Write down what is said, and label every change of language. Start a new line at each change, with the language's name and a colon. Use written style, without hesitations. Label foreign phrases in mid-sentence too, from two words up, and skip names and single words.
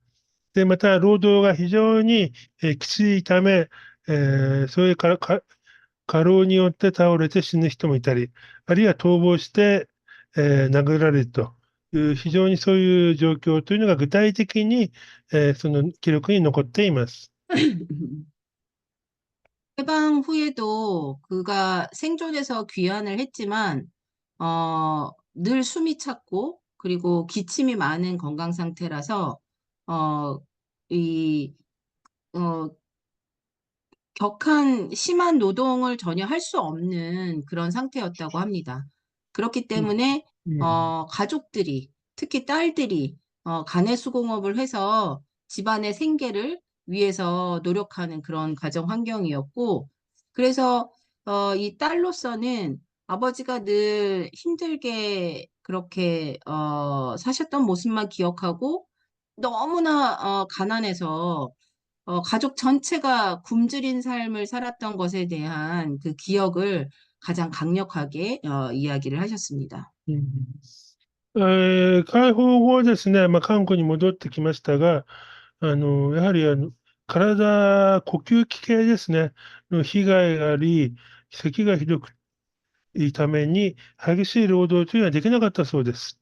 Japanese: で、また、労働が非常に、きついため、そういう過労によって倒れて死ぬ人もいたり、あるいは逃亡して、殴られるという、非常にそういう状況というのが具体的に、その記録に残っています。
Korean: 해방 후에도 그가 생존해서 귀환을 했지만, 늘 숨이 찼고, 그리고 기침이 많은 건강 상태라서, 어, 이, 어, 심한 노동을 전혀 할 수 없는 그런 상태였다고 합니다. 그렇기
Japanese: うん。
Korean: 때문에,
Japanese: うん。
Korean: 가족들이, 특히 딸들이, 간의 수공업을 해서 집안의 생계를 위해서 노력하는 그런 가정 환경이었고, 그래서, 이 딸로서는 아버지가 늘 힘들게 그렇게, 사셨던 모습만 기억하고, 너무나, 가난해서 가족 전체가 굶주린 삶을 살았던 것에 대한 그 기억을 가장 강력하게 이야기를 하셨습니다.
Japanese: うん。解放後ですね、韓国に戻ってきましたが、やはり呼吸器系ですね、の被害があり、咳がひどくいために、激しい労働というのはできなかったそうです。